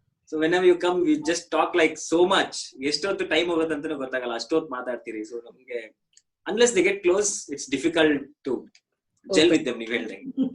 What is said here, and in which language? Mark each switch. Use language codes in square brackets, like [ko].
[en] So whenever you come, we just talk like so much. [kn] ಎಷ್ಟೊತ್ತು time ಹೋಗೋದಂತಾನೂ ಗೊತ್ತಾಗಲ್ಲ, ಅಷ್ಟೊತ್ತು ಮಾತಾಡ್ತೀರಿ. ಸೊ ನಮ್ಗೆ [en] unless they get close, it's difficult to gel with them, [kn] ನೀವು ಹೇಳ್ದಂಗೆ.